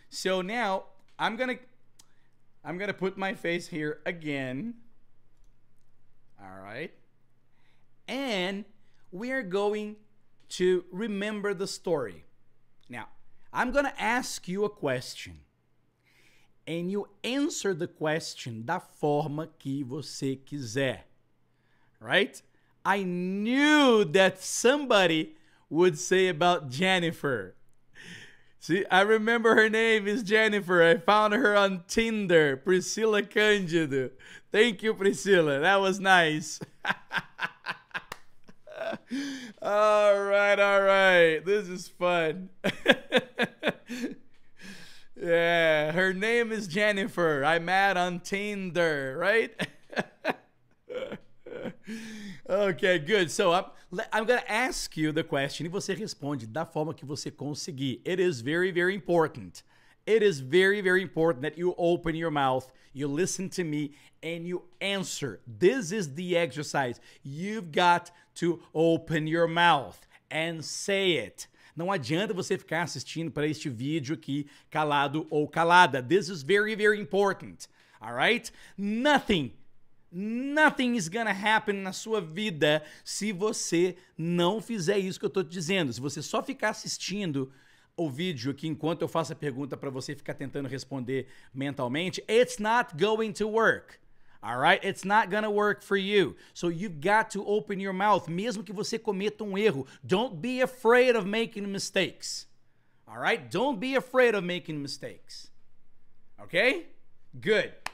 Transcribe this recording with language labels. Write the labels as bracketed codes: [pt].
[en] So now I'm gonna put my face here again. All right. And we're going to remember the story. Now, I'm gonna ask you a question. And you answer the question [pt] da forma que você quiser. [en] Right? I knew that somebody would say about Jennifer. See, I remember her name is Jennifer. I found her on Tinder. Priscilla Cândido. Thank you, Priscilla. That was nice. All right. This is fun. Yeah, her name is Jennifer. I met on Tinder, right? Okay, good. So I'm going to ask you the question [pt] e você responde da forma que você conseguir. [en] It is very, very important. It is very, very important that you open your mouth, you listen to me, and you answer. This is the exercise. You've got to open your mouth and say it. [pt] Não adianta você ficar assistindo para este vídeo aqui calado ou calada. [en] This is very, very important. All right? Nothing is gonna happen [pt] na sua vida se você não fizer isso que eu tô te dizendo. Se você só ficar assistindo o vídeo aqui enquanto eu faço a pergunta para você ficar tentando responder mentalmente, [en] it's not going to work. All right? It's not gonna work for you. So you've got to open your mouth, [pt] mesmo que você cometa um erro. [en] Don't be afraid of making mistakes. All right? Don't be afraid of making mistakes. Okay? Good.